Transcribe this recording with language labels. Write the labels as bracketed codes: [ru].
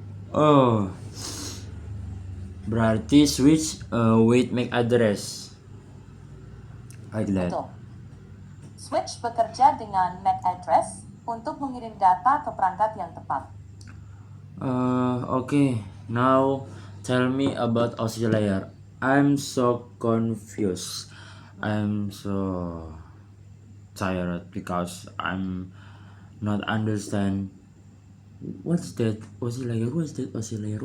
[en] Oh, berarti switch with MAC address. Like that. [id] Betul. Switch bekerja dengan MAC address untuk mengirim data ke perangkat yang tepat. [en] Okay, now tell me about oscillator. I'm so confused. I'm so tired because I'm not understand what's that oscillator. What's that oscillator?